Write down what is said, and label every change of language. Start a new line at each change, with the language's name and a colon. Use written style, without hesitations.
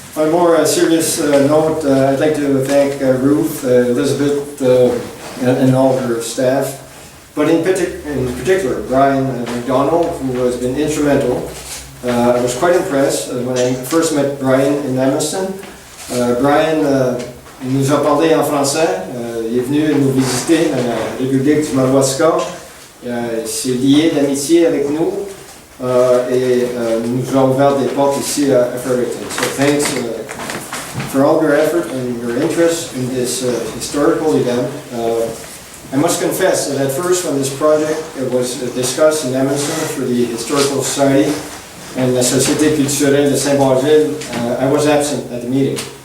English: On a more serious note, I'd like to thank Ruth, Elizabeth, and all her staff, but in particular, Brian McDonald, who has been instrumental. I was quite impressed when I first met Brian in Amherst.
French: Brian nous a parlé en français, il est venu nous visiter dans la République du Madawaska, il s'est lié d'amitié avec nous. Nous a ouvert des portes ici à Fredericton.
English: So thanks for all your effort and your interest in this historical event. I must confess that at first when this project was discussed in Edmonton for the Historical Society and la Société Culturelle de Saint-Basile, I was absent at the meeting.